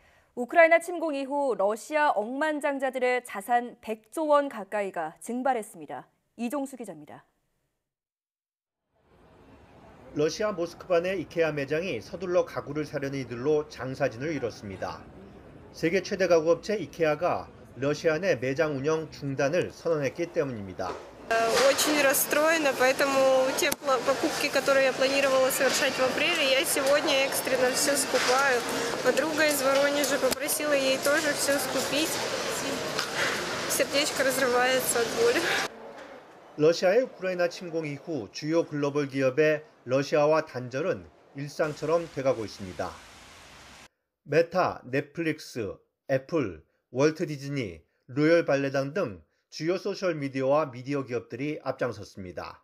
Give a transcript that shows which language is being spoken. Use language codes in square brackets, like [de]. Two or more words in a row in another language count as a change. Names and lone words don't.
[ko] 우크라이나 침공 이후 러시아 억만장자들의 자산 100조 원 가까이가 증발했습니다. 이종수 기자입니다. 러시아 모스크바 내 이케아 매장이 서둘러 가구를 사려는 이들로 장사진을 이뤘습니다. 세계 최대 가구업체 이케아가 러시아 내 매장 운영 중단을 선언했기 때문입니다. [ru] Очень расстроена, поэтому те покупки, которые я планировала совершать в апреле, я сегодня экстренно все скупаю. Подруга из Воронежа попросила ей тоже все скупить. Сердечко разрывается от боли. [ko] 러시아의 우크라이나 침공 이후 주요 글로벌 기업의 러시아와 단절은 일상처럼 돼가고 있습니다. 메타, 넷플릭스, 애플, 월트 디즈니, 로열 발레단 등 주요 소셜미디어와 미디어 기업들이 앞장섰습니다.